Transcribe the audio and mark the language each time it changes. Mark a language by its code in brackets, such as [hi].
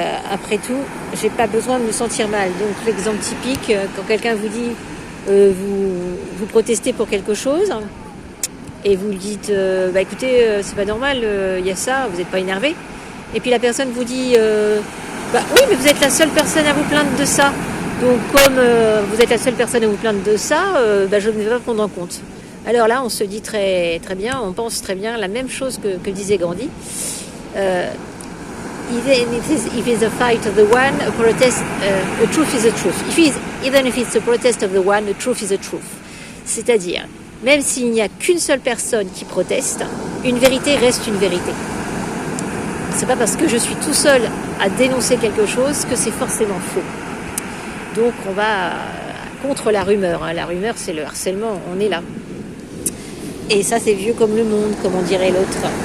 [fr] Après tout, j'ai pas besoin de me sentir mal. Donc l'exemple typique, quand quelqu'un vous dit vous protestez pour quelque chose et vous lui dites écoutez, c'est pas normal, il y a ça, vous n'êtes pas énervé, et puis la personne vous dit oui, mais vous êtes la seule personne à vous plaindre de ça, donc comme vous êtes la seule personne à vous plaindre de ça, je ne vais pas prendre en compte. Alors là on se dit très, très bien, on pense très bien la même chose que disait Gandhi. [en] If it's a fight of the one, a protest, the truth is the truth. Even if it's a protest of the one, the truth is the truth. [fr] C'est-à-dire, même s'il n'y a qu'une seule personne qui proteste, une vérité reste une vérité. C'est pas parce que je suis tout seul à dénoncer quelque chose que c'est forcément faux. Donc on va contre la rumeur. Hein. La rumeur, c'est le harcèlement. On est là. Et ça, c'est vieux comme le monde, comme on dirait l'autre.